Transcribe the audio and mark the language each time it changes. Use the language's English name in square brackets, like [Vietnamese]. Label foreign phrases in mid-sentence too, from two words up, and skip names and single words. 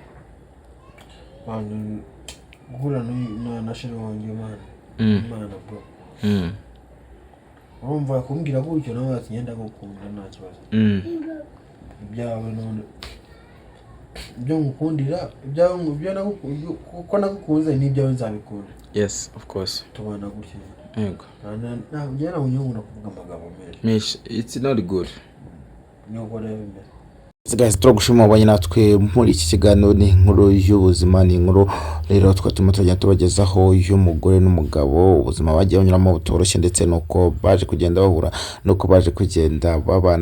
[Kinyarwanda] guhura na sheri wanjye Imana bro. Urumva kumbwira gutyo nawe ati ngenda gukunda nta kibazo. Ibyawe none ibyo ngukundira ibyo kuko nagukunze n'ibyawe nzabikunda. [English] Yes, of course. [Kinyarwanda] Tubana gutyo. Yego. Njyana unyungu nakuvuga amagambo menshi. [English] It's not good. [Kinyarwanda] Nuko rero mbere. Guys, turagushima abanye natwe muri iki kiganiro ni inkuru y'ubuzima, ni inkuru rero twatuma tujya tubagezaho y'umugore n'umugabo, ubuzima bagiye banyuramo butoroshye ndetse nuko baje kugenda bahura nuko baje kugenda babana.